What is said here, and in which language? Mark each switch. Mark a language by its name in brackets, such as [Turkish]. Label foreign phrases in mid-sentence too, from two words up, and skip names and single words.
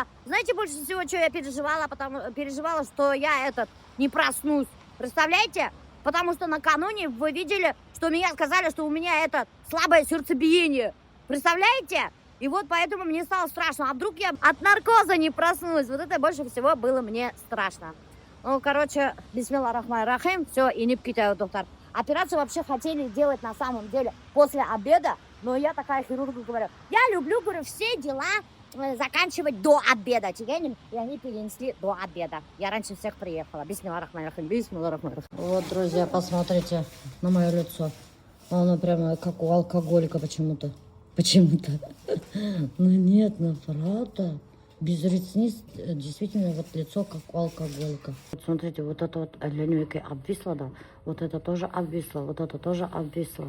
[Russian] Знаете, больше всего, что я переживала? Переживала, что я не проснусь. Представляете? Потому что накануне вы видели, что меня сказали, что у меня слабое сердцебиение. Представляете? И вот поэтому мне стало страшно. А вдруг я от наркоза не проснусь? Вот это больше всего было мне страшно. Ну, короче, [Arabic] بسم الله الرحمن الرحيم. [Russian] Все, и не пкитаю, доктор. Операцию вообще хотели делать на самом деле после обеда. Но я такая хирургу говорю, я люблю, говорю, все дела заканчивать до обеда. И они перенесли до обеда. Я раньше всех приехала. [Arabic] بسم الله الرحمن الرحيم. بسم الله الرحمن الرحيم. [Russian] Вот, друзья, посмотрите на мое лицо. Оно прямо как у алкоголика почему-то. Ну нет, ну правда. Без ресниц действительно вот лицо как у алкоголика. Вот смотрите, вот это вот линейкой обвисло, да. Вот это тоже обвисло, вот это тоже обвисло.